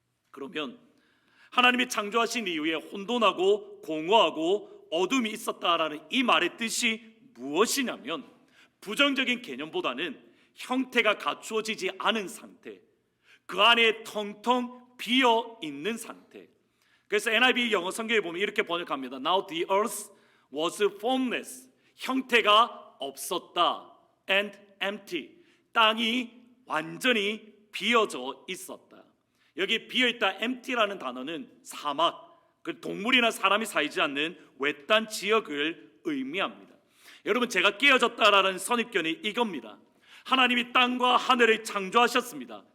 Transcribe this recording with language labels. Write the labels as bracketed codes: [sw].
[ko] 그러면 하나님이 창조하신 이후에 혼돈하고 공허하고 어둠이 있었다라는 이 말의 뜻이 무엇이냐면 부정적인 개념보다는 형태가 갖추어지지 않은 상태, 그 안에 텅텅 비어 있는 상태. 그래서 NIV 영어 성경에 보면 이렇게 번역합니다. [en] Now the earth was formless. [ko] 형태가 없었다. [en] And empty. [ko] 땅이 완전히 비어져 있었다. 여기 비어있다 empty라는 단어는 사막, 그 동물이나 사람이 살지 않는 외딴 지역을 의미합니다. 여러분, 제가 깨어졌다라는 선입견이 이겁니다. 하나님이 땅과 하늘을 창조하셨습니다.